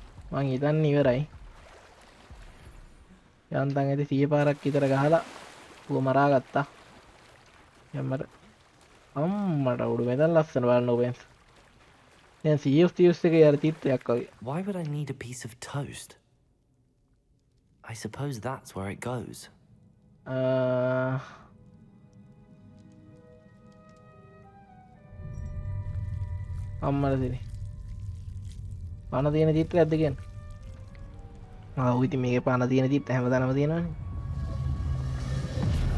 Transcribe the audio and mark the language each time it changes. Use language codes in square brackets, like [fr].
[si] මං හිතන්නේ ඉවරයි යන්තම් ඇති 100 පාරක් විතර ගහලා ඌව මරා ගත්තා යම්මර අම්මට උඩු මෙතන ලස්සන බලන්න ඕපෙන්ස් දැන් CF එකේ යාර තිත්යක් වගේ [en] Why would I need a piece of toast? I suppose that's where it goes. [si] අම්මට දෙනේ පණ තියෙන චිත්‍රයක්ද කියන්නේ ඔව් ඉතින් මේකේ පණ තියෙන චිත්‍ර හැමදාම තියෙනවනේ